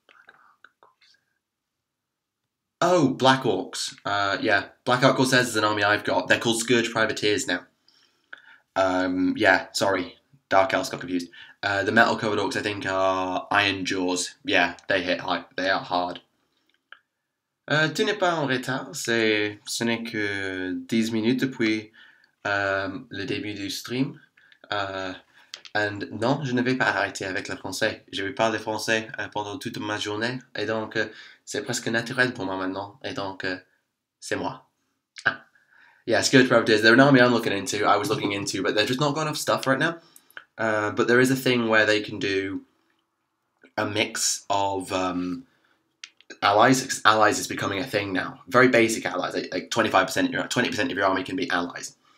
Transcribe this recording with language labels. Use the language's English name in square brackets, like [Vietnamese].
[English] Black Ark Corsairs. Oh, Black Orcs. Yeah, Black Ark Corsairs is an army I've got. They're called Scourge Privateers now. Yeah, sorry. Dark Elves got confused. The metal covered orcs, I think, are Iron Jaws. Yeah, they hit hard. They are hard. [French] Tu n'es pas en retard, ce n'est que 10 minutes depuis le début du stream. [English] And [French] non, je ne vais pas arrêter avec le français. Je vais parler français pendant toute ma journée. Et donc, c'est presque naturel pour moi maintenant. Et donc, c'est moi. Ah. [English] Yeah, [French] Scourge Privateers. [English] They're an army I was looking into, but they've just not got enough stuff right now. But there is a thing where they can do a mix of allies. Allies is becoming a thing now. Very basic allies, like 25%, 20% of your army can be allies.